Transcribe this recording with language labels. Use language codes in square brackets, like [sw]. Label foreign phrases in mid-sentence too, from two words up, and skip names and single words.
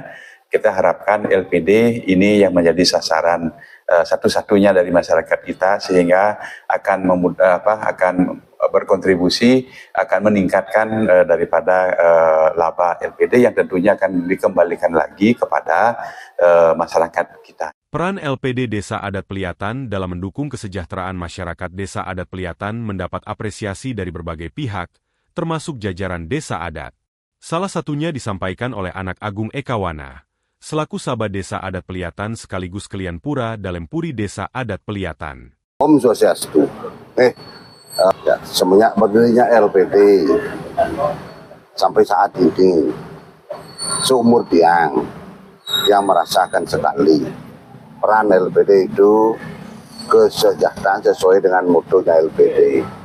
[id] Kita harapkan LPD ini yang menjadi sasaran satu-satunya dari masyarakat kita, sehingga akan berkontribusi, akan meningkatkan daripada laba LPD yang tentunya akan dikembalikan lagi kepada masyarakat kita. Peran LPD Desa Adat Peliatan dalam mendukung kesejahteraan masyarakat Desa Adat Peliatan mendapat apresiasi dari berbagai pihak, termasuk jajaran Desa Adat. Salah satunya disampaikan oleh Anak Agung Ekawana, selaku Sabah Desa Adat Peliatan sekaligus Kelian Pura Dalempuri Desa Adat Peliatan. Om Swastiastu. Semenjak berdirinya LPD sampai saat ini, seumur tiang yang merasakan sekali peran LPD itu kesejahteraan sesuai dengan motonya LPD,